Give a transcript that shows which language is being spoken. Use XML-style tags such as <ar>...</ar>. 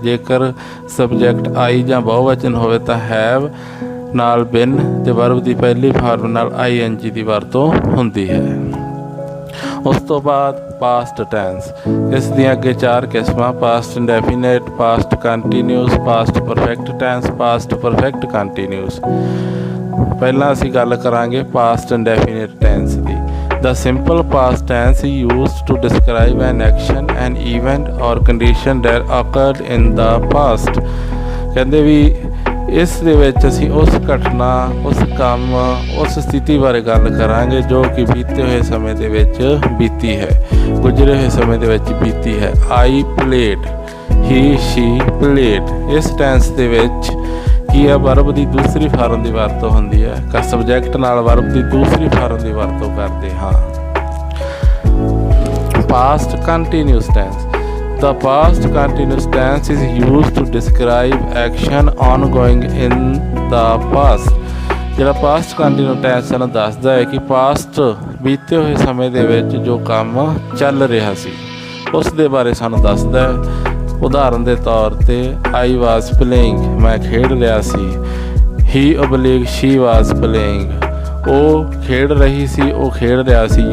<pa>ਜੇਕਰ ਸਬਜੈਕਟ ਆਈ ਜਾਂ ਬਹੁਵਚਨ ਹੋਵੇ ਤਾਂ ਹੈਵ ਨਾਲ ਬਿਨ ਅਤੇ ਵਰਬ ਦੀ ਪਹਿਲੀ ਫਾਰਮ ਨਾਲ ਆਈ ਐਨ ਜੀ ਦੀ ਵਰਤੋਂ ਹੁੰਦੀ ਹੈ। ਉਸ ਤੋਂ ਬਾਅਦ ਪਾਸਟ ਟੈਂਸ। ਇਸ ਦੀਆਂ ਅੱਗੇ 4 ਕਿਸਮਾਂ: past indefinite, past continuous, past perfect tens, past perfect continuous. ਪਹਿਲਾਂ ਅਸੀਂ ਗੱਲ ਕਰਾਂਗੇ past indefinite tens ਦੀ।</pa> <en>The simple past tense is used to describe an action, an event or condition that occurred in the past।</en> <pa>ਕਹਿੰਦੇ ਵੀ ਇਸ ਦੇ ਵਿੱਚ ਅਸੀਂ ਉਸ ਘਟਨਾ, ਉਸ ਕੰਮ, ਉਸ ਸਥਿਤੀ ਬਾਰੇ ਗੱਲ ਕਰਾਂਗੇ ਜੋ ਕਿ ਬੀਤੇ ਹੋਏ ਸਮੇਂ ਦੇ ਵਿੱਚ ਬੀਤੀ ਹੈ, ਗੁਜ਼ਰੇ ਹੋਏ ਸਮੇਂ ਦੇ ਵਿੱਚ ਬੀਤੀ ਹੈ।</pa> <en>I played, he she played.</en> <pa>ਇਸ ਟੈਂਸ ਦੇ ਵਿੱਚ ਕੀ ਹੈ, ਵਰਬ ਦੀ ਦੂਸਰੀ ਫਾਰਮ ਦੀ ਵਰਤੋਂ ਹੁੰਦੀ ਹੈ। ਸਬਜੈਕਟ ਨਾਲ ਵਰਬ ਦੀ ਦੂਸਰੀ ਫਾਰਮ ਦੀ ਵਰਤੋਂ ਕਰਦੇ ਹਾਂ। Past continuous tens.</pa> <en>The past continuous tense is used to describe action ongoing in the past।</en> <pa>ਜਿਹੜਾ ਪਾਸਟ ਕੰਟੀਨਿਊ ਟੈਂਸ ਸਾਨੂੰ ਦੱਸਦਾ ਹੈ ਕਿ ਪਾਸਟ ਬੀਤੇ ਹੋਏ ਸਮੇਂ ਦੇ ਵਿੱਚ ਜੋ ਕੰਮ ਚੱਲ ਰਿਹਾ ਸੀ ਉਸ ਦੇ ਬਾਰੇ ਸਾਨੂੰ ਦੱਸਦਾ ਹੈ। ਉਦਾਹਰਨ ਦੇ ਤੌਰ ਤੇ</pa> <en>I was playing,</en> <pa>ਮੈਂ ਖੇਡ ਰਿਹਾ ਸੀ।</pa> <en>he oblique she was playing,</en> <pa>ਉਹ ਖੇਡ ਰਹੀ ਸੀ, ਉਹ ਖੇਡ ਰਿਹਾ ਸੀ।</pa>